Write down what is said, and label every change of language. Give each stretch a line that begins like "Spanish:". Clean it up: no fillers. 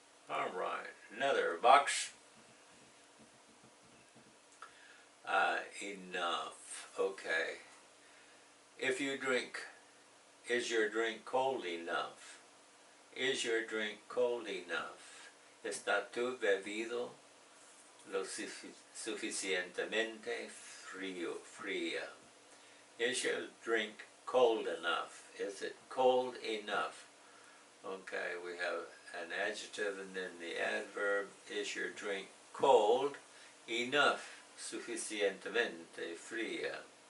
English: All right. Another box. Enough. Okay. If you drink, is your drink cold enough? Is your drink cold enough?
Spanish: ¿Está tu bebido lo suficientemente fría?
English: Is your drink cold enough? Is it cold enough? Okay, we have an adjective and then the adverb. Is your drink cold enough?
Spanish: Suficientemente fría.